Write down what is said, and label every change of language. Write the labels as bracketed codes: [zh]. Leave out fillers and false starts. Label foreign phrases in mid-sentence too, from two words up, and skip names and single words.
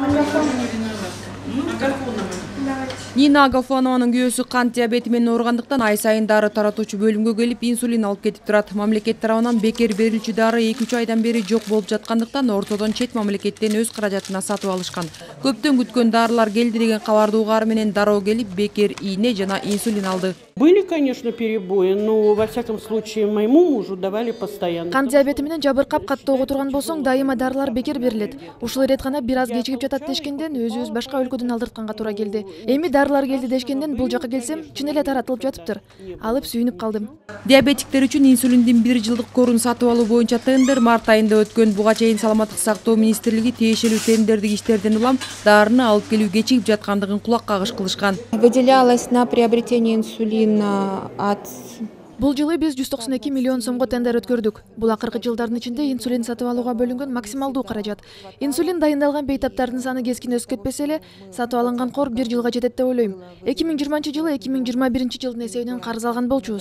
[ky] Нина Агафонованын күйөөсү кант диабети менен ооругандыктан ай сайын дары таратуучу бөлүмгө келип инсулин алып кетип турат. Мамлекет тарабынан бекер берилчү дары 2-3 айдан бери жок болуп жаткандыктан ортодон чет мамлекеттен өз каражатына сатып алышкан. Көптөн күткөн дарылар келди деген кабарды угаары менен дароо келип бекер ийне жана инсулин алды. [ru] Были, конечно, перебои, но во всяком случае моему мужу давали постоянно. [ky] Кант диабети менен жабыркап каттоого турган болсоң, дайыма дарылар бекер берилет. Ушул иреткана бир аз кечигип жатат дешкенден өзүбүз башка өлкөдөн алдыртканга туура келди. Эми дарылар келди дешкенден бул жака келсем, чын эле таратылып жатыптыр. Алып сүйүнүп калдым. Диабетиктер үчүн инсулиндин 1 жылдык корун сатып алуу боюнча тендер март айында өткөн. Буга чейин Саламаттык сактоо министрлиги тиешелүү тендердик иштерден улам дарыны алып келүү кечигип жаткандыгын кулак кагыш кылышкан. [ru] Выделялось на приобретение инсулина от... [ky] Бул жылы биз 192 миллион сомго тендер өткөрдүк. Бул акыркы жылдардын ичинде инсулин сатып алууга бөлүнгөн максималдуу каражат. Инсулин дайындалган бейтаптардын саны кескин өсүп кетпесе эле, сатып алынган кор 1 жылга жетет деп ойлойм. 2020-жылы 2021-жылдын эсебинен карыз алган болчубуз.